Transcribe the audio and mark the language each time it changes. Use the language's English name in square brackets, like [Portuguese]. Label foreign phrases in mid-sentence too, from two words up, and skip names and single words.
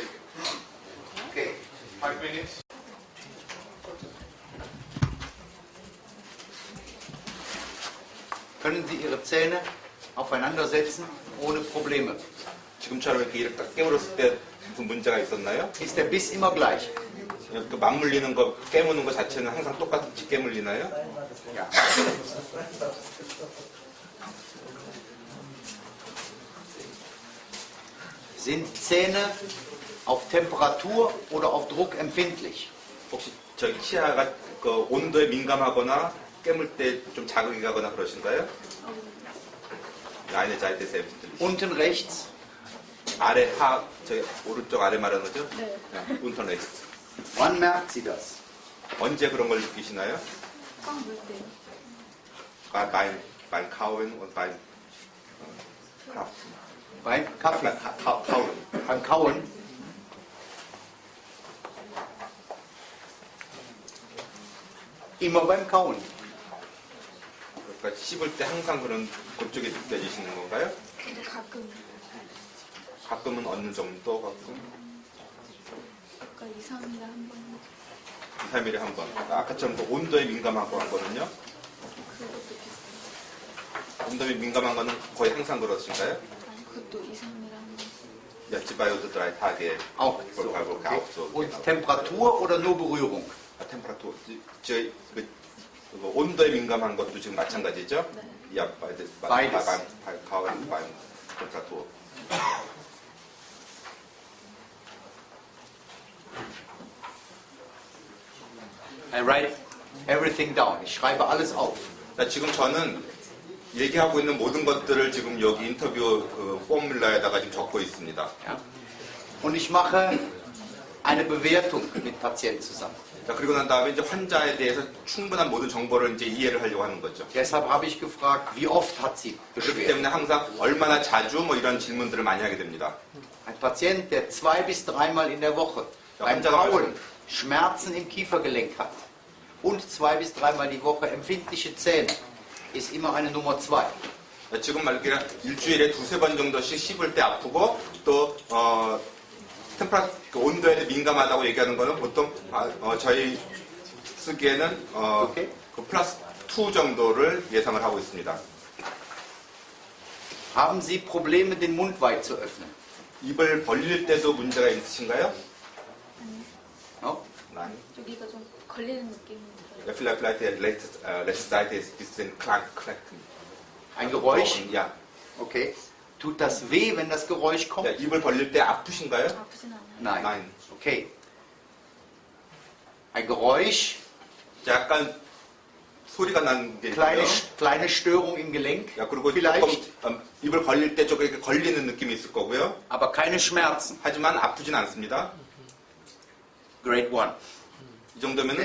[English] Okay. 5 minutes. [German] Können Sie Ihre Zähne aufeinander setzen ohne Probleme? [Korean] 지금처럼 이렇게 딱 깨물었을 때 무슨 문제가 있었나요? [German] Ist der Biss immer gleich? [Korean] 그 맞물리는 거, 깨무는 거 자체는 항상 똑같이 깨물리나요? [German] Ja. Sind Zähne auf Temperatur oder auf Druck empfindlich? [Korean] 혹시 저기 치아가 그 온도에 민감하거나 깨물 때 좀 자극이 가거나 그러신가요? [German] Eine Seite ist empfindlich. Unten rechts. [Korean] 아래 저기 오른쪽 아래 말하는 거죠? 네. [German] unten rechts. Wann merkt sie das? [Korean] 언제 그런 걸 느끼시나요? 빵 물 때요. [German] beim Kauen und beim Beim Kaffee. Kauen. Beim Kauen. Immer beim Kauen. [Korean] 그러니까 씹을 때 항상 그런 그쪽에 느껴지시는 건가요? 근데 가끔 가끔은 어느 정도 가끔? 아까 2, 3일에 한 번. 2, 3일에 한 번. 아까처럼 그 온도에 민감하고 한 거는요? 그것도 비슷해요. 온도에 민감한 거는 거의 항상 그러신가요? 아니 그것도 2, 3일에 한 번. [German] Ja, die bei uns 3 Tage. Auch so. Okay. Und Temperatur oder nur Berührung? Temperatur. [Korean] 온도에 민감한 것도 지금 마찬가지죠? 네. [German] Ja, Beides. beim Kauen, beim Temperatur. [English] I write everything down. [German] Ich schreibe alles auf. [Korean] 지금 저는 얘기하고 있는 모든 것들을 지금 여기 인터뷰 그 포뮬러에다가 지금 적고 있습니다. [German] Ja. Und ich mache eine Bewertung mit Patienten zusammen. [Korean] 자, 그리고 난 다음에 이제 환자에 대해서 충분한 모든 정보를 이제 이해를 하려고 하는 거죠. [German] Deshalb habe ich gefragt, wie oft hat sie [Korean] 그렇기 [German] Beschwerden? [Korean] 때문에 항상 얼마나 자주 뭐 이런 질문들을 많이 하게 됩니다. [German] Ein Patient, der 2 bis 3 Mal in der Woche beim Kauen Schmerzen im Kiefergelenk hat und 2 bis 3 Mal die Woche empfindliche Zähne, ist immer eine Nummer 2. [Korean] 지금 말기가 일주일에 2-3번 정도씩 씹을 때 아프고 또 그 온도에 민감하다고 얘기하는 거는 보통 저희 쓰기에는 그 플러스 2 정도를 예상을 하고 있습니다. [German] Haben Sie Probleme, den Mund weit zu öffnen? [Korean] 입을 벌릴 때도 문제가 있으신가요? [English] No? [Korean] 네. Nein. 여기가 좀 걸리는 느낌이 들어요. [German] Ja, vielleicht die letzte Seite ist ein bisschen klacken. Ein Geräusch? Ja. Okay. Tut das weh, wenn das Geräusch kommt? [Korean] 자, 입을 벌릴 때 아프신가요? 아프진 않아요. [German] Nein. Nein. Okay. Ein Geräusch, [Korean] 자, 약간 소리가 나는 게 있고요. [German] kleine Störung im Gelenk, [Korean] 야, 그리고 [German] vielleicht, [Korean] 조금 입을 벌릴 때 조금 이렇게 걸리는 느낌이 있을 거고요. [German] aber keine Schmerzen. [Korean] 하지만 아프진 않습니다. Grade 1. 이 정도면 네.